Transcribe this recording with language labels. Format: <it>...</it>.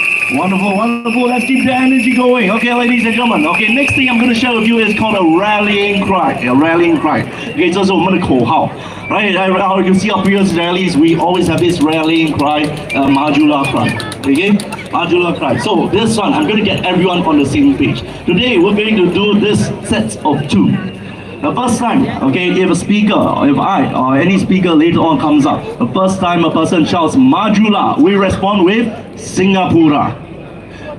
<en>Wonderful. Let's keep the energy going. Okay, ladies and gentlemen. Okay, next thing I'm going to share with you is called a rallying cry.</en> <zh>Okay, 这是我们的口号.</zh> <en>Right, you see our previous rallies, we always have this rallying cry, Majula cry. Okay, Majula cry. So this one, I'm going to get everyone on the same page. Today, we're going to do this set of two. The first time, okay, if a speaker, if I or any speaker later on comes up, the first time a person shouts Majula, we respond with Singapura.</en>